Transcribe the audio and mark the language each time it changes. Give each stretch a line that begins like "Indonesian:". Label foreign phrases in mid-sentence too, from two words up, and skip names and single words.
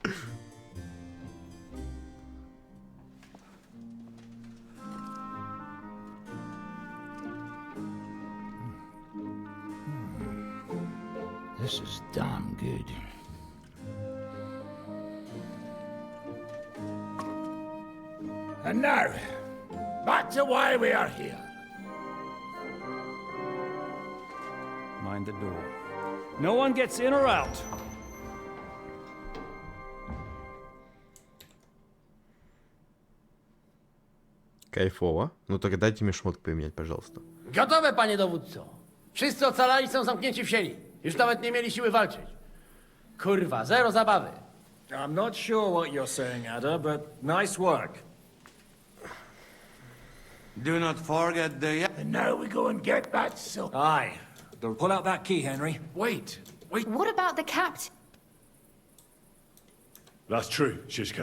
English: This is damn good. And now, back to why we are here. Mind the door. No one gets in or out.
Russian: Кайфово. Ну так дайте мне шмотки поменять, пожалуйста.
Polish: Gotowe, panie dowódco. Wszyscy ocalali są zamknięci w sieni. Już nawet nie mieli siły walczyć. Kurwa, zero zabawy.
English: I'm not sure what you're saying, Ada, but nice work. Do not forget the... And now we go and get that silk. Aye. Pull out that key, Henry. Wait. What about the captain? That's true, Shishka.